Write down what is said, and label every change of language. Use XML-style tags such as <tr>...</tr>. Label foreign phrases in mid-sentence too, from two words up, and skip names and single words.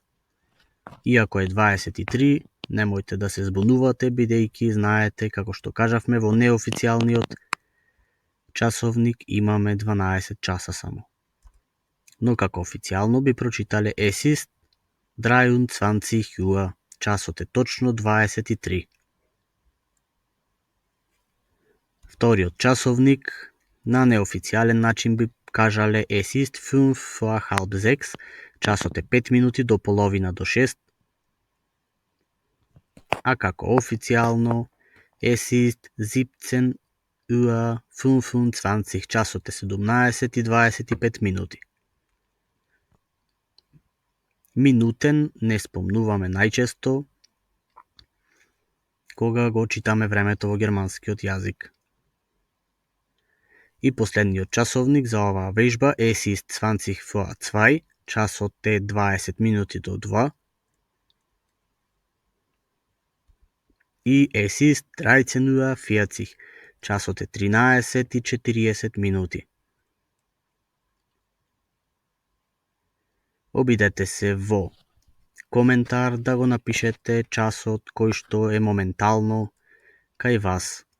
<mk>Иако е 23, немојте да се збунувате, бидејќи знаете, како што кажавме, во неофицијалниот часовник имаме 12 часа само. Но како официјално би прочитале</mk> <de>es ist 23 Uhr,</de> <mk>часот е точно 23. Вториот часовник на неофицијален начин би кажале</mk> <de>es ist 5 vor halb 6,</de> <mk>часот е 5 минути до половина до 6. А како официјално</mk> <de>es ist 17:25,</de> <mk>часот е 17:25 минути. Минутен не спомнуваме најчесто кога го читаме времето во германскиот јазик. И последниот часовник за оваа вежба</mk> <de>es ist 20 vor 2,</de> <mk>часот е 20 минути до 2.</mk> <de>И es ist 13:40,</de> <mk>часот е 13:40 минути. Обидете се во коментар да го напишете часот кој што е моментално кај вас.</mk>